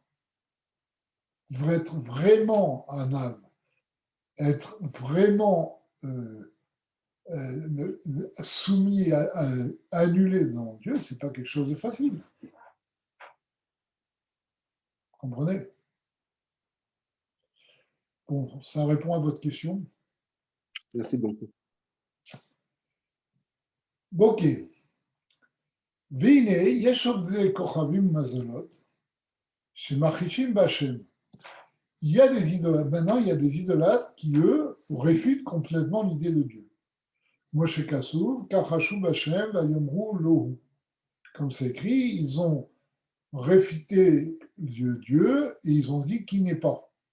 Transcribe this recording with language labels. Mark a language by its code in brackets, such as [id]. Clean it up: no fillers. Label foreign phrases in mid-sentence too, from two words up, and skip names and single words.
[fr] Être vraiment un âme, être vraiment soumis à annulé devant Dieu, ce n'est pas quelque chose de facile. Vous comprenez? Bon, ça répond à votre question. Merci beaucoup. Ok. [he] והנה, יש עוד כוכבים מזלות, שמחישים בהשם. [fr] Il y a des idolâtres. Maintenant, il y a des idolâtres qui, eux, réfutent complètement l'idée de Dieu. [he] כמו שכתוב, כחשו בה', ויאמרו לא הוא. [fr] Comme c'est écrit, ils ont réfuté Dieu et ils ont dit qu'il n'est pas.